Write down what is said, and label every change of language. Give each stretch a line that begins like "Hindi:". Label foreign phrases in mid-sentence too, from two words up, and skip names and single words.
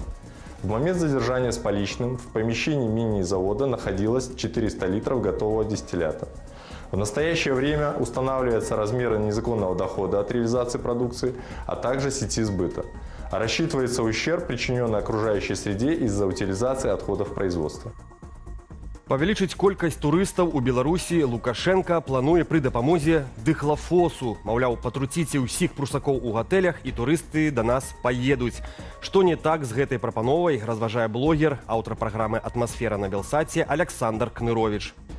Russian: В момент задержания с поличным в помещении мини-завода находилось 400 литров готового дистиллята. В настоящее время устанавливаются размеры незаконного дохода от реализации продукции, а также сети сбыта. А рассчитывается ущерб, причиненный окружающей среде из-за утилизации отходов производства.
Belarusian: Павялічыць колькасць турыстаў у Беларусі Лукашенко плануе пры дапамозе дыхлафосу. Маўляў, патруціце ўсіх прусакоў у гатэлях і турысты да нас паедуць. Што не так з гэтай прапановай, разважае блогер, аўтар праграмы «Атмасфера» на Белсаце Александр Кнырович.